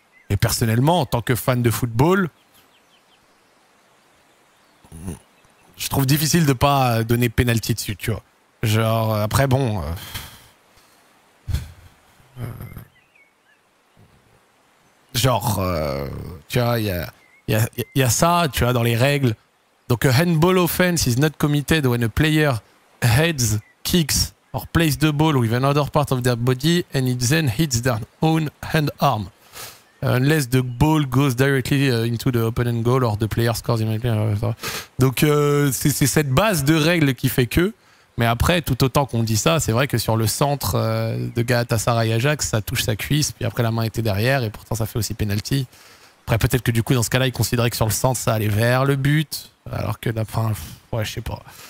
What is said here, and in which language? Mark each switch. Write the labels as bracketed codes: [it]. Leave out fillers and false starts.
[fr] Et personnellement, en tant que fan de football, je trouve difficile de pas donner penalty dessus, tu vois. Genre, après bon... tu vois, il y a ça, tu vois, dans les règles. Donc, [en] a handball offense is not committed when a player heads, kicks, or plays the ball with another part of their body and it then hits their own hand arm. Unless the ball goes directly into the opponent goal or the player scores immediately. [fr] Donc, c'est cette base de règles qui fait que. Mais après, tout autant qu'on dit ça, c'est vrai que sur le centre de Galatasaray Ajax, ça touche sa cuisse, puis après la main était derrière, et pourtant ça fait aussi penalty. Après, peut-être que du coup, dans ce cas-là, il considérait que sur le centre, ça allait vers le but, alors que la fin, ouais, je sais pas.